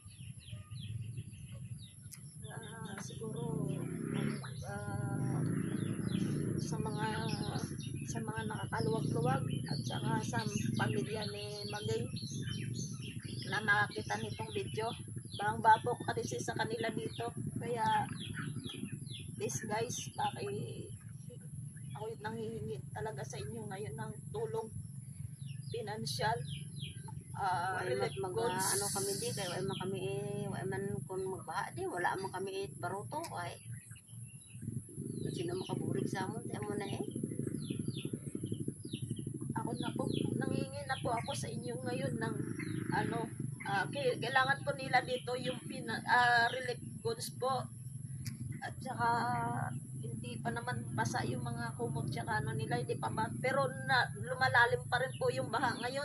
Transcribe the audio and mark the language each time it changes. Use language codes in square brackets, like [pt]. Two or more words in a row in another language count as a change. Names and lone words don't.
[tl] Siguro sa mga nakakaluwag-luwag at saka sa pamilya ni Maging na makakita nitong video, bang-babok kasi sa kanila dito, kaya [en] please guys, [tl] ako yung nanghihingi talaga sa inyo ngayon ng tulong financial, [hil] Wala [en] relief goods. [hil] kami di kay wala man kami wala man kung magbaha di wala man kami baruto ay. Sino makaburig sa amon sa amon na eh. [tl] Ako na po, nanghihingi na po ako sa inyo ngayon ng kailangan po nila dito yung [en] relief goods [tl] po, at saka hindi pa naman basa yung mga kumot tsaka nila, hindi pa ba, pero lumalalim pa rin po yung baha ngayon.